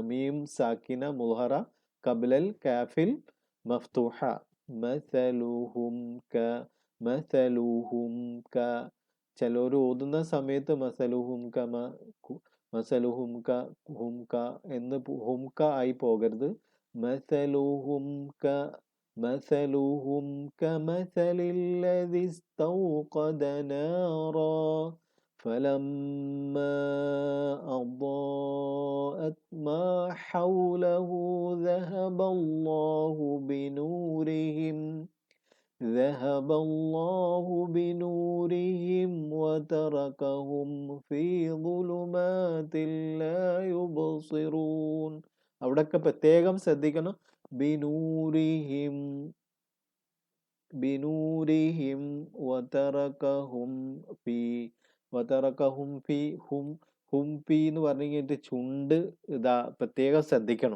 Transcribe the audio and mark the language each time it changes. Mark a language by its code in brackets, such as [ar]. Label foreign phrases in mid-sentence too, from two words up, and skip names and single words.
[ar] ميم ساكنة مظهرة قبل الكاف المفتوحة مثلهم مثلهم [ml] ചിലർ ഓതുന്ന സമയത്ത് [ar] مثلهم مثلهم [ml] എന്ന് ഹുംക ആയി പോകരുത്. [ar] മസലുഹും مثلهم كمثل الذي استوقد نارا فلما أضاءت ما حوله ذهب الله بنورهم وتركهم في ظلمات لا يبصرون. [ml] അവിടെയൊക്കെ പ്രത്യേകം ശ്രദ്ധിക്കണം. [ar] بنورهم وتركهم في هم في [ml] എന്ന് പറഞ്ഞു കഴിഞ്ഞിട്ട് ചുണ്ട് ഇതാ പ്രത്യേകം ശ്രദ്ധിക്കണം.